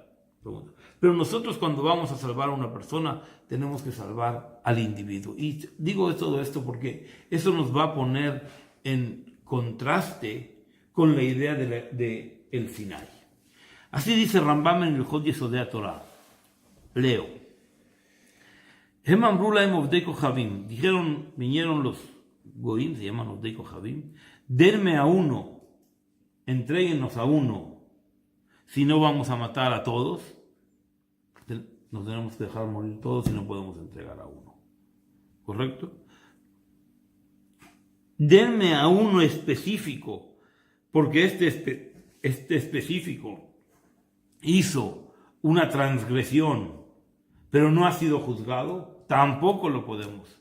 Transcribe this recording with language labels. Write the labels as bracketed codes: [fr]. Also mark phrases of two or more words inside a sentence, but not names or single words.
[es] Pero nosotros cuando vamos a salvar a una persona tenemos que salvar al individuo. Y digo todo esto porque eso nos va a poner en contraste con la idea de el Sinai. Así dice Rambam en el Hod Yesodei Torah. Leo. [he] הם אמרו להם עובדי כוכבים. [es] Vinieron los goim, se llaman [he] עובדי כוכבים. [es] Denme a uno, entréguenos a uno. Si no vamos a matar a todos, nos tenemos que dejar morir todos y no podemos entregar a uno. ¿Correcto? Denme a uno específico, porque este específico hizo una transgresión, pero no ha sido juzgado, tampoco lo podemos.